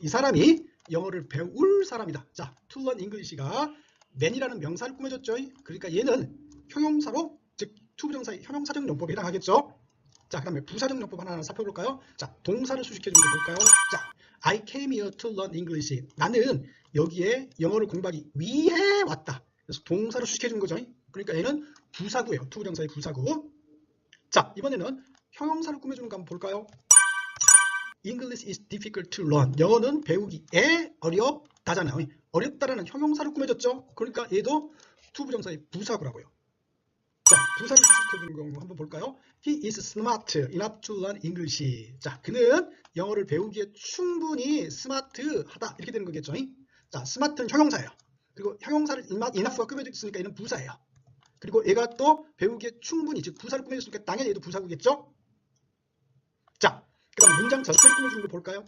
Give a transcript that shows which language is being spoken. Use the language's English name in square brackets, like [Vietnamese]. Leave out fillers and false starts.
[Korean] 이 사람이 영어를 배울 사람이다. 자, [English] to learn English [Korean] 가 man이라는 명사를 꾸며줬죠. 그러니까 얘는 형용사로, 즉 투부정사의 형용사적 용법에 해당하겠죠. 자, 그 다음에 부사적 용법 하나 살펴볼까요? 자, 동사를 수식해주는 거 볼까요? [English] 자, I came here to learn English. [Korean] 나는 여기에 영어를 공부하기 위해 왔다. 그래서 동사를 수식해주는 거죠. 그러니까 얘는 부사구예요. 투부정사의 부사구. 자, 이번에는 형용사를 꾸며주는 거 한번 볼까요? [English] English is difficult to learn. [Korean] 영어는 배우기에 어렵다잖아요. 어렵다라는 형용사를 꾸며줬죠. 그러니까 얘도 투부정사의 부사구라고요. 자, 부사를 수식해주는 거 한번 볼까요? [English] He is smart enough to learn English. [Korean] 자, 그는 영어를 배우기에 충분히 스마트하다. 이렇게 되는 거겠죠. 자, smart는 형용사예요. 그리고 형용사를 enough가 꾸며졌으니까 얘는 부사예요. 그리고 얘가 또 배우기에 충분히, 즉 부사를 꾸며줬으니까 당연히 얘도 부사구겠죠. 자, 그 다음 문장 전체를 꾸며주는 거 볼까요?